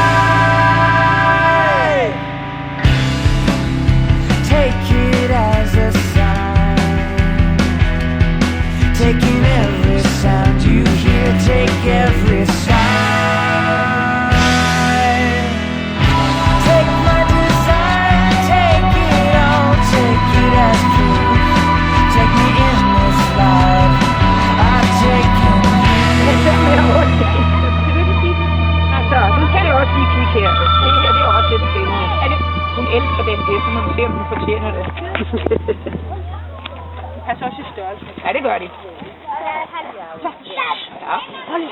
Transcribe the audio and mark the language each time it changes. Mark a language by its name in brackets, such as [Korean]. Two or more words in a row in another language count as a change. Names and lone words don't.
[English] Take it as a sign, taking every sound you hear, take every sign. Take my design, take it all, take it as proof. Take me in this life, I've taken you. [Danish] Så, nu kan jeg også lige kigge her. Det her, det er også lidt spændende. Hun elsker den her, så må vi se, om hun fortjener det. Det passer også i størrelse. Ja, det gør de. Så. Ja. Hold lige.